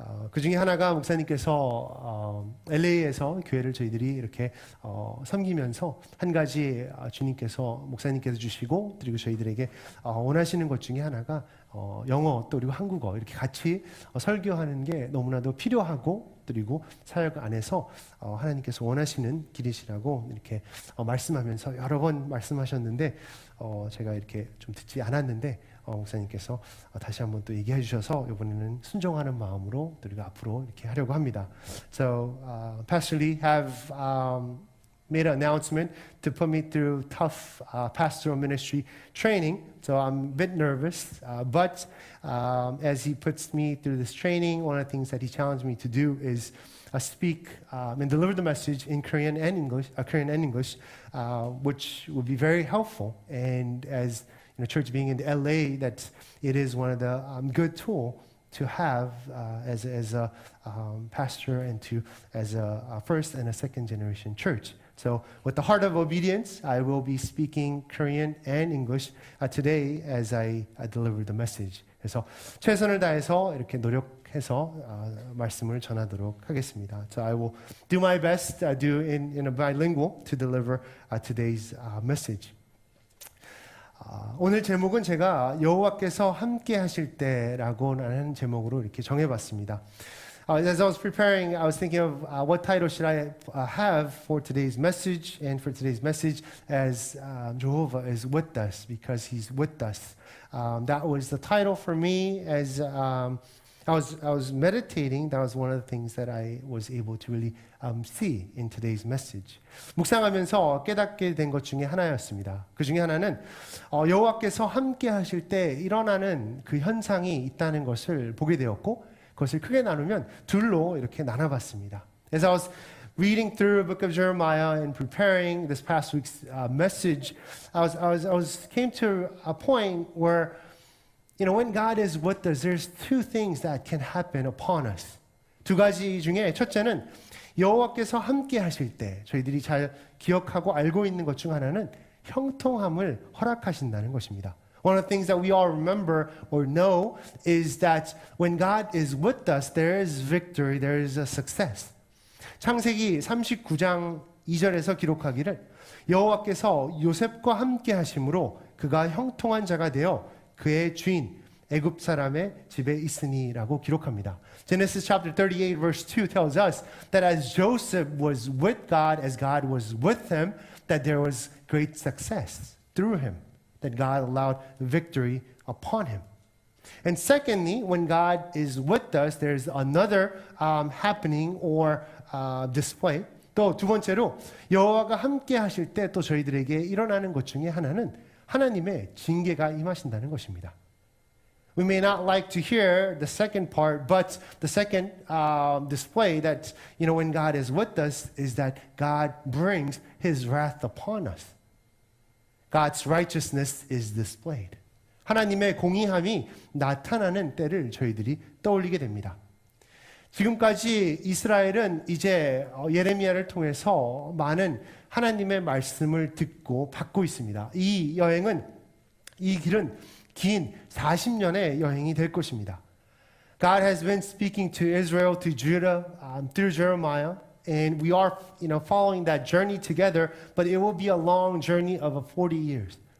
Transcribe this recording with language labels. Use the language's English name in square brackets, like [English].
[Korean] 그 중에 하나가 목사님께서 LA에서 교회를 저희들이 이렇게 섬기면서 한 가지 주님께서 목사님께서 주시고 그리고 저희들에게 원하시는 것 중에 하나가 영어 또 그리고 한국어 이렇게 같이 설교하는 게 너무나도 필요하고 그리고 사역 안에서 하나님께서 원하시는 길이시라고 이렇게 말씀하면서 여러 번 말씀하셨는데 제가 이렇게 좀 듣지 않았는데 목사님께서 다시 한번 또 얘기해 주셔서 이번에는 순종하는 마음으로 우리가 앞으로 이렇게 하려고 합니다. [English] So Pastor Lee have made an announcement to put me through tough pastoral ministry training. So I'm a bit nervous, but as he puts me through this training, one of the things that he challenged me to do is speak and deliver the message in Korean and English, which would be very helpful. And as you know, church being in the LA, that it is one of the good tool to have as a pastor and to as a first and a second generation church. So with the heart of obedience, I will be speaking Korean and English today as I deliver the message. [Korean] 그래서 최선을 다해서 이렇게 노력해서 말씀을 전하도록 하겠습니다. [English] So I will do my best, do in a bilingual to deliver today's message. [Korean] 오늘 제목은 제가 여호와께서 함께 하실 때라고 하는 제목으로 이렇게 정해봤습니다. [English] As I was preparing, I was thinking of what title should I have for today's message, and for today's message as Jehovah is with us, because He's with us. That was the title for me as I was meditating. That was one of the things that I was able to really see in today's message. [Korean] 묵상하면서 깨닫게 된 것 중에 하나였습니다. 그 중에 하나는 여호와께서 함께 하실 때 일어나는 그 현상이 있다는 것을 보게 되었고 그것을 크게 나누면 둘로 이렇게 나눠봤습니다. [English] As I was reading through the book of Jeremiah and preparing this past week's message, I came to a point where, when God is with us, there's two things that can happen upon us. [Korean] 두 가지 중에 첫째는 여호와께서 함께 하실 때 저희들이 잘 기억하고 알고 있는 것 중 하나는 형통함을 허락하신다는 것입니다. [English] One of the things that we all remember or know is that when God is with us, there is victory, there is a success. [Korean] 창세기 39장 2절에서 기록하기를 여호와께서 요셉과 함께 하심으로 그가 형통한 자가 되어 그의 주인 애굽 사람의 집에 있으니라고 기록합니다. [English] Genesis chapter 38 verse 2 tells us that as Joseph was with God, as God was with him, that there was great success through him, that God allowed victory upon him. And secondly, when God is with us, there's another happening or display. [Korean] 또 두 번째로 여호와가 함께 하실 때 또 저희들에게 일어나는 것 중에 하나는 하나님의 징계가 임하신다는 것입니다. [English] We may not like to hear the second part, but the second display that, when God is with us is that God brings His wrath upon us. God's righteousness is displayed. [Korean] 하나님의 공의함이 나타나는 때를 저희들이 떠올리게 됩니다. 지금까지 이스라엘은 이제 예레미야를 통해서 많은 하나님의 말씀을 듣고 받고 있습니다. 이 길은 긴 40년의 여행이 될 것입니다. [English] God has been speaking to Israel, to Judah, through Jeremiah, and we are, following that journey together, but it will be a long journey of 40 years.